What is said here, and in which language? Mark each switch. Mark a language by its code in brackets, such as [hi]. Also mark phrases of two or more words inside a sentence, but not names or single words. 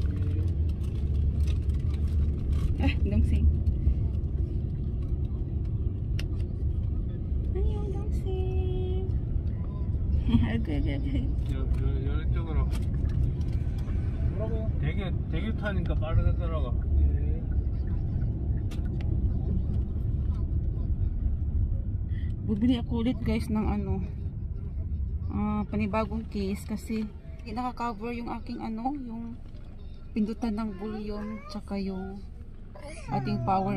[ko] 동생. 안녕, 동생. 이쪽으로. 뭐라고요? 대교 타니까 빠르게 들어가. [tl] Bibili ako ulit guys ng panibagong case kasi hindi naka-cover yung aking ano, yung pindutan ng volume tsaka yung ating power.